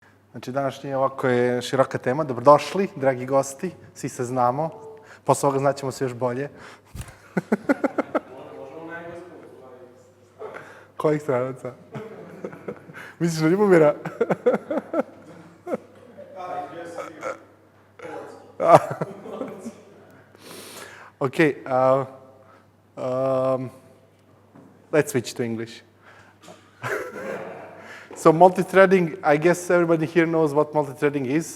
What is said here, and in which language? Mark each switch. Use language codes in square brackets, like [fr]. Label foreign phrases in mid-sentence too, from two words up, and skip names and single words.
[sr] Znači, današnje ovako je široka tema. Dobrodošli, dragi gosti, svi se znamo. Posle ovoga znaćemo se još bolje. Kojih stranaca? Misliš na Ljubomira? [en] Okay, let's switch to English. So multithreading, I guess everybody here knows what multithreading is.